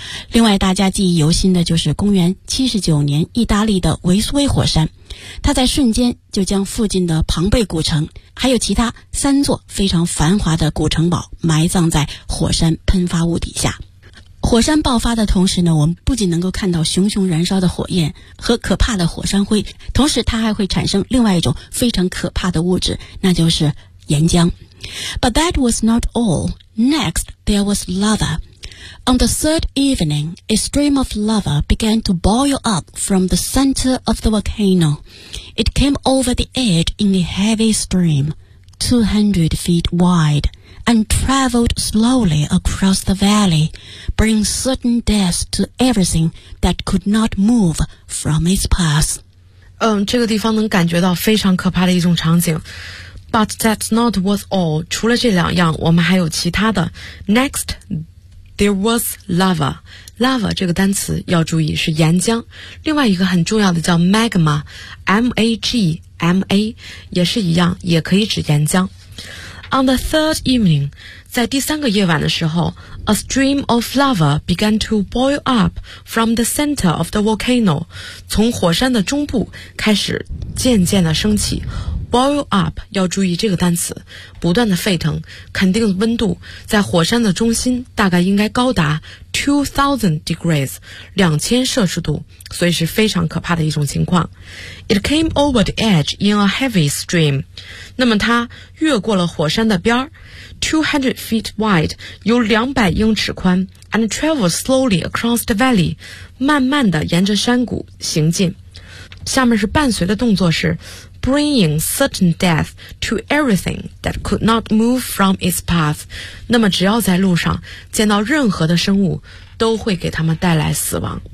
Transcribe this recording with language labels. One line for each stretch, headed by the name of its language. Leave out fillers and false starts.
Chinese: 另外大家记忆犹新的就是公元79年意大利的维苏威火山，它在瞬间就将附近的庞贝古城还有其他3座非常繁华的古城堡埋葬在火山喷发物底下。火山爆发的同时呢，我们不仅能够看到熊熊燃烧的火焰和可怕的火山灰，同时它还会产生另外一种非常可怕的物质，那就是岩浆。
English: But that was not all. Next, there was lava. On the third evening, a stream of lava began to boil up from the center of the volcano. It came over the edge in a heavy stream, 200 feet wide, and traveled slowly across the valley, bringing certain death to everything that could not move from its path.
Chinese: 这个地方能感觉到非常可怕的一种场景。
English: But that's not what's all.
Chinese: 除了这两样，我们还有其他的。
English: Next, there was lava.
Chinese: Lava 这个单词要注意是岩浆。另外一个很重要的叫 magma, M-A-G-M-A, 也是一样，也可以指岩浆。
English: On the third evening,
Chinese: 在第三个夜晚的时候，
English: a stream of lava began to boil up from the center of the volcano.
Chinese: 从火山的中部开始渐渐的升起。 Boil up 要注意这个单词，不断的沸腾，肯定温度在火山的中心大概应该高达
English: 2000 degrees，
Chinese: 2000摄氏度，所以是非常可怕的一种情况。
English: It came over the edge in a heavy stream，
Chinese: 那么它越过了火山的边儿，
English: 200 feet wide，
Chinese: 有200英尺宽，
English: and traveled slowly across the valley，
Chinese: 慢慢的沿着山谷行进。下面是伴随的动作是
English: bringing certain death to everything that could not move from its path.
Chinese: 那么只要在路上见到任何的生物都会给他们带来死亡。